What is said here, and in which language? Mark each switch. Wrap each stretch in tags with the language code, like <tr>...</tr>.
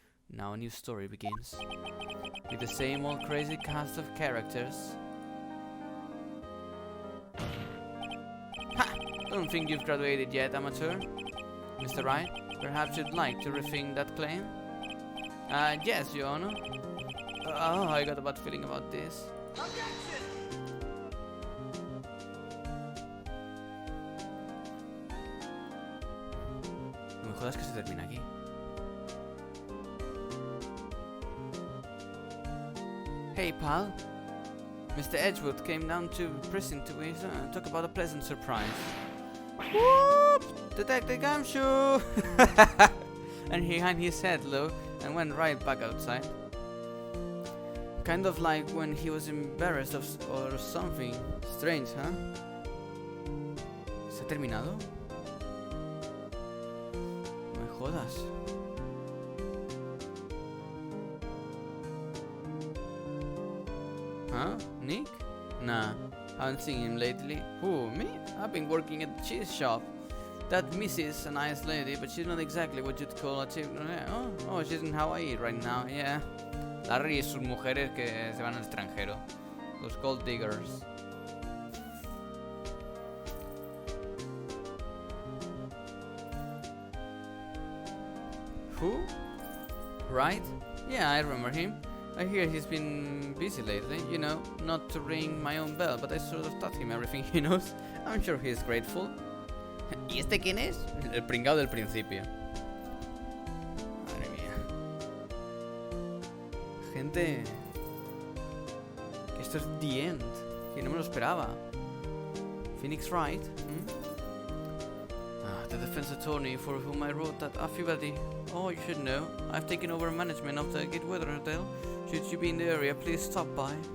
<en>Now a new story begins. With the same old crazy cast of characters. Ha! Don't think you've graduated yet, amateur. Mr. Wright, perhaps you'd like to rethink that claim? Yes, Your Honor. Oh, I got a bad feeling about this.</en> <es>No me jodas que se termina aquí.</es> <en>Hey, pal. Mr. Edgewood came down to prison to talk about a pleasant surprise. Whoop! Detective Gamshu! And he hung his head low and went right back outside. Kind of like when he was embarrassed or something. Strange, huh?</en> <es>¿Se ha terminado? No me jodas.</es> <en>Huh? Nick? Nah, haven't seen him lately. Who, me? I've been working at the cheese shop. That Mrs. a nice lady, but she's not exactly what you'd call a chick. Oh, she's in Hawaii right now, yeah.</en> <es>Larry y sus mujeres que se van al extranjero. Los gold diggers.</es> <en>Who? Wright? Yeah, I remember him. I hear he's been busy lately, you know, not to ring my own bell, but I sort of taught him everything he knows. I'm sure he's grateful.</en> <es>¿Y este quién es? El pringao del principio. Madre mía. Gente, que esto es</es> <en>the end.</en> <es>Que no me lo esperaba. Phoenix Wright.</es> <en>The defense attorney for whom I wrote that affidavit. Oh, you should know. I've taken over management of the Gateway Hotel. Should you be in the area, please stop by.</en>